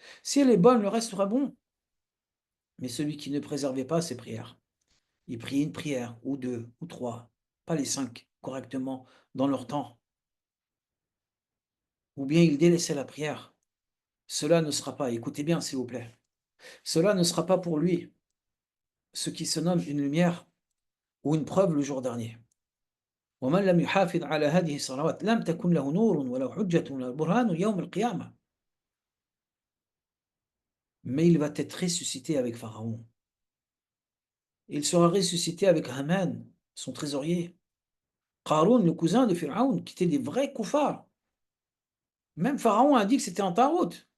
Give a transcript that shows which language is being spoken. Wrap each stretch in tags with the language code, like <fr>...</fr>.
<fr>Si elle est bonne, le reste sera bon. Mais celui qui ne préservait pas ses prières, il priait une prière, ou deux, ou trois, pas les 5 correctement dans leur temps. Ou bien il délaissait la prière. Cela ne sera pas, écoutez bien s'il vous plaît, cela ne sera pas pour lui ce qui se nomme une lumière ou une preuve le jour dernier.</fr> <ar>ومن لم يحافظ على هذه الصلوات لم تكن له نور ولو حجة ولا برهان يوم القيامة.</ar> <fr>Mais il va être ressuscité avec Pharaon. Il sera ressuscité avec Haman, son trésorier. Qarun, le cousin de Pharaon, qui était des vrais koufars. Même Pharaon a dit que c'était un tarot.</fr>